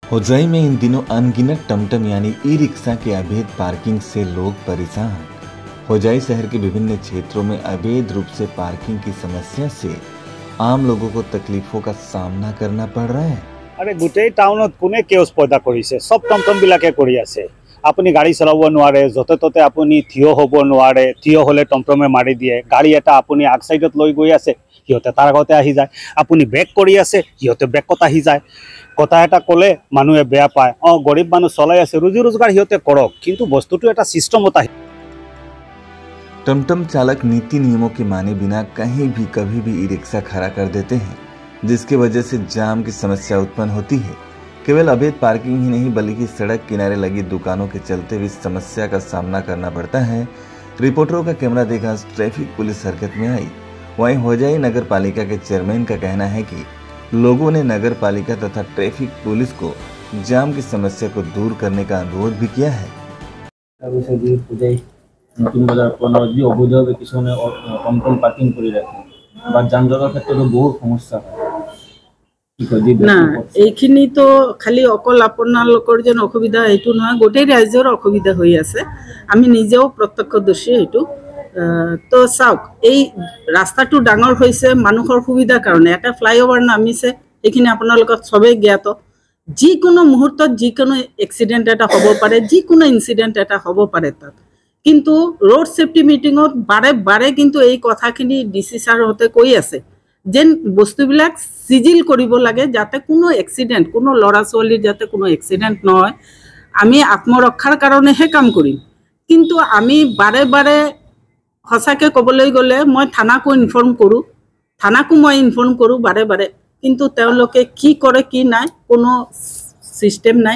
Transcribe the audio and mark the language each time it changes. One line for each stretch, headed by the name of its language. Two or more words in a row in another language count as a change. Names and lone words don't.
Hindi: होजाई में इन दिनों अनगिनत टमटम यानी ई रिक्शा के अवैध पार्किंग से लोग परेशान। होजाई शहर के विभिन्न क्षेत्रों में अवैध रूप से पार्किंग की समस्या से आम लोगों को तकलीफों का सामना करना पड़ रहा है।
Assamese: অৰে গোটেই টাউনত কোনে কেঅ'চ পয়দা কৰিছে সব টমটম বিলাকে কৰি আছে। আপুনি গাড়ী চলাব নোৱাৰে, যতে ততে আপুনি থিয় হ'ব নোৱাৰে, থিয় হলে টমটমে মাৰি দিয়ে। গাড়ী এটা আপুনি আগ সাইডত লৈ গৈ আছে, সিহঁতে তাৰ আগতে আহি যায়। আপুনি ব্ৰেক কৰি আছে, সিহঁতে ব্ৰেকত আহি যায়। কথা এটা ক'লে মানুহে বেয়া পায়, গৰীব মানুহ চলাই আছে,
Hindi: रोजी रोजगार
Assamese: সিহঁতে কৰক, কিন্তু বস্তুটো এটা সিস্টেমত আহি।
Hindi: टमटम चालक नीति नियमों के माने बिना कहीं भी कभी भी ई रिक्शा खड़ा कर देते हैं, जिसकी वजह से जाम की समस्या उत्पन्न होती है। केवल अवैध पार्किंग ही नहीं बल्कि सड़क किनारे लगी दुकानों के चलते भी समस्या का सामना करना पड़ता है। रिपोर्टरों का कैमरा देखा ट्रैफिक पुलिस हरकत में आई। वहीं होजाई नगर पालिका के चेयरमैन का कहना है कि लोगों ने नगर पालिका तथा ट्रैफिक पुलिस को जाम की समस्या को दूर करने का अनुरोध भी किया है।
Assamese: নতুন বজাৰ পনৰ যি অবৈধভাৱে কিছুমানে টমটম পাৰ্কিং কৰি ৰাখে বা যান জঁটৰ ক্ষেত্ৰতো বহুত সমস্যা হয়। না এইখিনি তো খালি অকল আপোনালোকৰ যেন অসুবিধা এইটো নহয়, গোটেই ৰাজ্যৰ অসুবিধা হৈ আছে। আমি নিজেও প্ৰত্যক্ষদৰ্শী এইটো। তো চাওক, এই ৰাস্তাটো ডাঙৰ হৈছে মানুহৰ সুবিধাৰ কাৰণে। এটা ফ্লাইঅভাৰ নামিছে, এইখিনি আপোনালোকক সবেই জ্ঞাত। যিকোনো মুহূৰ্তত যিকোনো এক্সিডেণ্ট এটা হ'ব পাৰে, যিকোনো ইনচিডেণ্ট এটা হ'ব পাৰে তাত। কিন্তু
English: road safety
Assamese: মিটিংত বাৰে বাৰে কিন্তু এই কথাখিনি ডিসি স্যার হতে কৈ আছে যেন বস্তুবিলাক সিজিল কৰিব লাগে যাতে কোনো এক্সিডেন্ট, কোনো লৰা ছোৱালীৰ যাতে কোনো এক্সিডেন্ট নহয়। আমি আত্মৰক্ষাৰ কাৰণেহে কাম কৰিম, কিন্তু আমি বাৰে বাৰে হসাকে ক'বলৈ গ'লে মই থানাকো ইনফৰ্ম কৰোঁ, থানাকো মই ইনফৰ্ম কৰোঁ বাৰে বাৰে, কিন্তু তেওঁলোকে কি কৰে কি নাই কোনো সিস্টেম নাই।